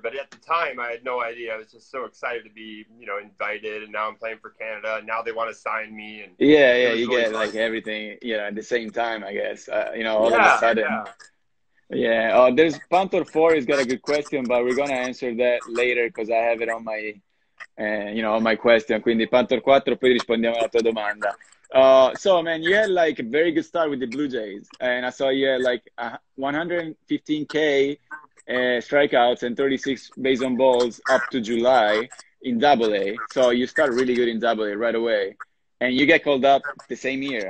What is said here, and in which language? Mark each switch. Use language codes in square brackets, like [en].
[en] But at the time, I had no idea. I was just so excited to be, invited, and now I'm playing for Canada, and now they want to sign me. And you really get fun. Like everything, at the same time, I guess. All of a sudden. Yeah. There's Panther 4 has got a good question, but we're gonna answer that later because I have it on my, on my question. [it] Quindi Panther 4, poi rispondiamo alla tua domanda. [en] So man, you had like a very good start with the Blue Jays, and I saw you had like 115K strikeouts and 36 base on balls up to July in AA. So you start really good in AA right away, and you get called up the same year.